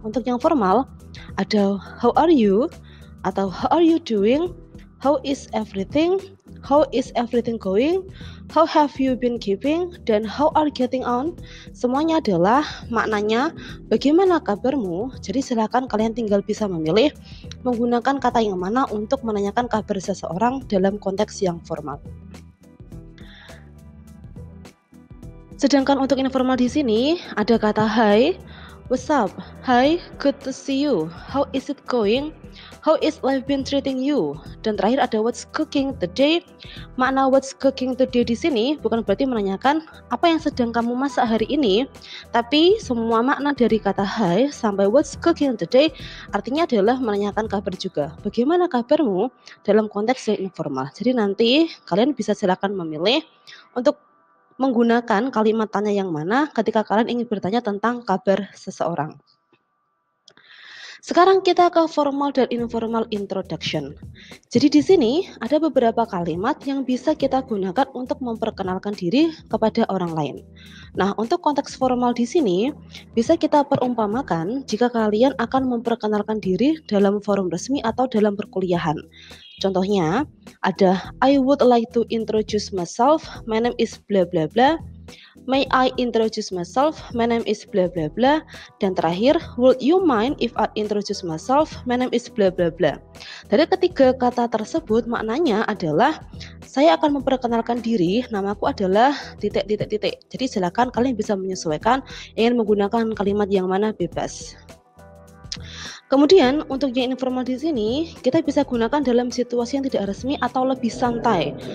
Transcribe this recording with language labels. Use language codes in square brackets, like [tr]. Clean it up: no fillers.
[id] Untuk yang formal, ada [en] how are you, atau how are you doing, how is everything going, how have you been keeping, dan how are you getting on. [id] Semuanya adalah maknanya bagaimana kabarmu. Jadi silakan kalian tinggal bisa memilih menggunakan kata yang mana untuk menanyakan kabar seseorang dalam konteks yang formal. Sedangkan untuk informal di sini ada kata [en] hi, what's up, hi, good to see you, how is it going, how is life been treating you, [id] dan terakhir ada [en] what's cooking today. [id] Makna [en] what's cooking today [id] di sini bukan berarti menanyakan apa yang sedang kamu masak hari ini, tapi semua makna dari kata hi sampai what's cooking today artinya adalah menanyakan kabar juga. Bagaimana kabarmu dalam konteks yang informal. Jadi nanti kalian bisa silakan memilih untuk menggunakan kalimat tanya yang mana ketika kalian ingin bertanya tentang kabar seseorang. Sekarang kita ke formal dan informal introduction. Jadi di sini ada beberapa kalimat yang bisa kita gunakan untuk memperkenalkan diri kepada orang lain. Nah, untuk konteks formal di sini bisa kita perumpamakan jika kalian akan memperkenalkan diri dalam forum resmi atau dalam perkuliahan. Contohnya ada [en] I would like to introduce myself, my name is blah blah blah. May I introduce myself, my name is blah blah blah. [id] Dan terakhir, [en] would you mind if I introduce myself, my name is blah blah blah. [id] Dari ketiga kata tersebut maknanya adalah saya akan memperkenalkan diri, namaku adalah titik. Jadi silakan kalian bisa menyesuaikan ingin menggunakan kalimat yang mana bebas. Kemudian untuk yang informal di sini kita bisa gunakan dalam situasi yang tidak resmi atau lebih santai.